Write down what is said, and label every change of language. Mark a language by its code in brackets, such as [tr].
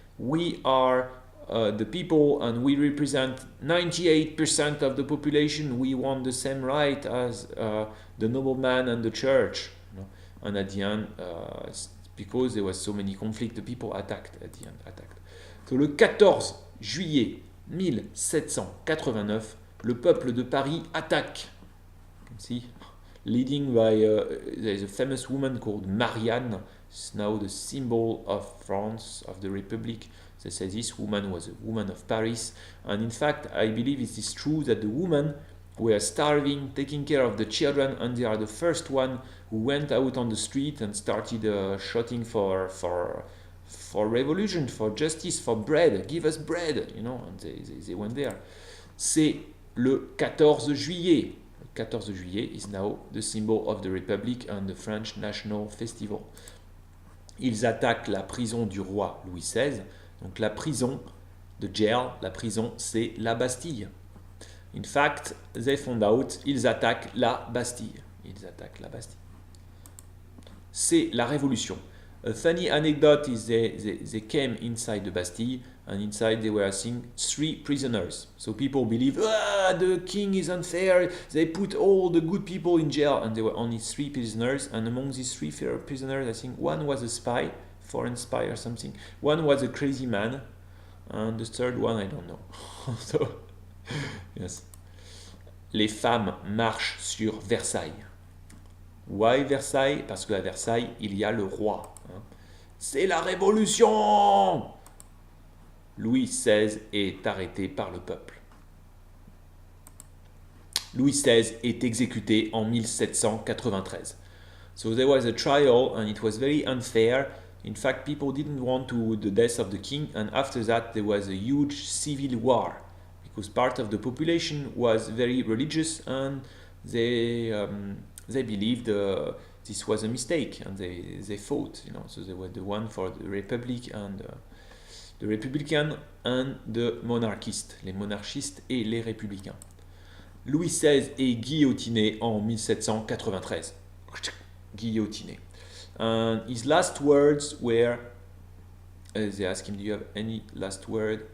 [en] We are the people and we represent 98% of the population. We want the same right as the nobleman and the church. You know? And at the end, because there was so many conflicts, the people attacked at the end. [fr] So le 14 juillet 1789, le peuple de Paris attaque. [en] You can see, leading by there's a famous woman called Marianne. It's now the symbol of France, of the Republic. They say this woman was a woman of Paris. And in fact, I believe it is true that the women were starving, taking care of the children, and they are the first one who went out on the street and started shouting for revolution, for justice, for bread. Give us bread, you know, and they went there. [fr] C'est le 14 juillet. [en] Le 14 juillet is now the symbol of the Republic and the French National Festival. [fr] Ils attaquent la prison du roi Louis XVI. Donc la prison, the jail, la prison, c'est la Bastille. [en] In fact, they found out, [fr] ils attaquent la Bastille. Ils attaquent la Bastille. C'est la révolution. [en] A funny anecdote is they came inside the Bastille, and inside they were seeing 3 prisoners. So people believe, the king is unfair, they put all the good people in jail, and there were only 3 prisoners, and among these 3 prisoners, I think one was a spy, foreign spy or something, one was a crazy man, and the third one, I don't know. So, yes. [fr] Les femmes marchent sur Versailles. [en] Why Versailles? [fr] Parce qu'à Versailles, il y a le roi. C'est la révolution! Louis XVI est arrêté par le peuple. Louis XVI est exécuté en 1793. [en] So there was a trial and it was very unfair. In fact, people didn't want the death of the king, and after that there was a huge civil war because part of the population was very religious and they believed this was a mistake and they fought, you know. So they were the one for the Republic and the Republican and the monarchiste, [fr] les monarchistes et les républicains. Louis XVI est guillotiné en 1793. Guillotiné. [en] And his last words were, they asked him, do you have any last word?